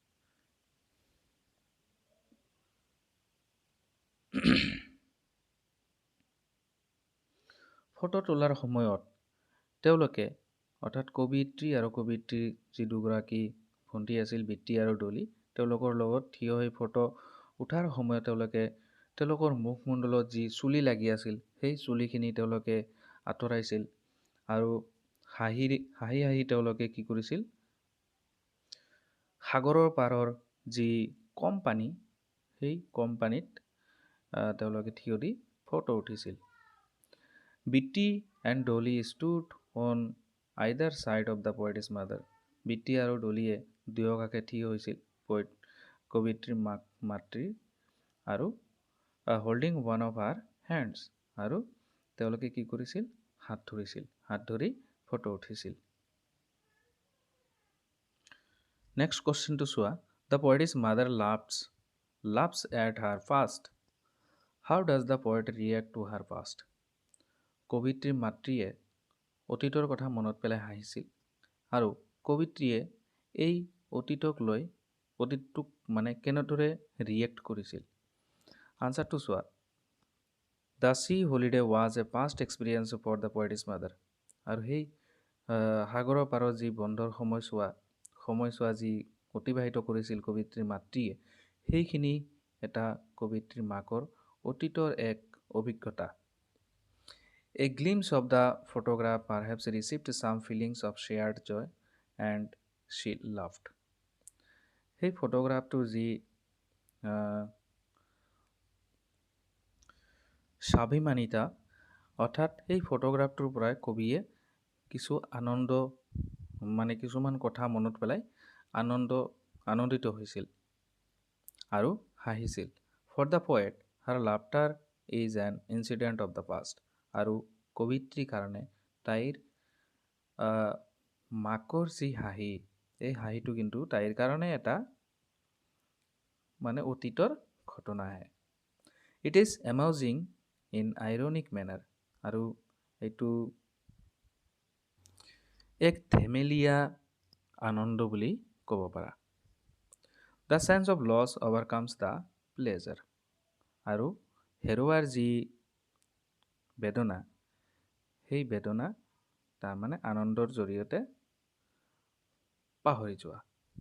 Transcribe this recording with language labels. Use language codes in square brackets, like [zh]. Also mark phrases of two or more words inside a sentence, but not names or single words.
[as] ফটো তোলাৰ সময়ত তেওঁলোকে অৰ্থাৎ কবিত্ৰী আৰু কবিত্ৰীৰ যি দুগৰাকী ভণ্টি আছিল বৃত্তি আৰু ডলি, তেওঁলোকৰ লগত থিয় হৈ ফটো উঠাৰ সময়ত তেওঁলোকৰ মুখমণ্ডলত যি চুলি লাগি আছিল সেই চুলিখিনি তেওঁলোকে আঁতৰাইছিল আৰু হাঁহি হাঁহি তেওঁলোকে কি কৰিছিল, সাগৰৰ পাৰৰ যি কম পানী সেই কম পানীত তেওঁলোকে থিয় দি ফটো উঠিছিল। [en] Bitty and Dolly stood on either side of the poet's mother. [as] Bitty আৰু ডলিয়ে দুয়োকাষে থিয় হৈছিল কবিত্ৰীৰ মাতৃৰ আৰু [en] holding one of her hands, [as] আৰু তেওঁলোকে কি কৰিছিল, হাত ধৰিছিল, হাত ধৰি ফটো উঠিছিল। [en] next questionটো [as] চোৱা। [en] The poet's mother laughs at her past. How does the poet react to her past? [as] কবিত্ৰীৰ মাতৃয়ে অতীতৰ কথা মনত পেলাই হাঁহিছিল আৰু কবিত্ৰীয়ে এই অতীতটোক মানে কেনেদৰে ৰিয়েক্ট কৰিছিল। আনচাৰটো চোৱা। [en] The sea holiday was a past experience for the poet's mother. [as] আৰু সেই সাগৰৰ পাৰৰ যি বন্ধৰ সময়ছোৱা যি অতিবাহিত কৰিছিল কবিত্ৰীৰ মাতৃয়ে, সেইখিনি এটা কবিত্ৰীৰ মাকৰ অতীতৰ এক অভিজ্ঞতা। [en] A glimpse of the photograph perhaps received some feelings of shared joy and she laughed. [as] সেই ফটোগ্ৰাফটোৰ যি স্বাভিমানিতা, অৰ্থাৎ সেই ফটোগ্ৰাফটোৰ পৰাই কবিয়ে কিছুমান কথা মনত পেলাই আনন্দিত হৈছিল আৰু হাঁহিছিল। [en] For the poet, her laughter is an incident of the past. [as] আৰু কবিত্ৰীৰ কাৰণে তাইৰ মাকৰ যি হাঁহি, এই হাঁহিটো কিন্তু তাইৰ কাৰণে এটা মানে অতীতৰ ঘটনাহে। [en] It is amusing in ironic manner. [as] আৰু এইটো এক ধেমেলীয়া আনন্দ বুলি ক'ব পাৰা। [en] The sense of loss overcomes the pleasure. [as] আৰু হেৰুৱাৰ যি বেদনা, সেই বেদনা তাৰমানে আনন্দৰ জৰিয়তে পাহৰি যোৱা।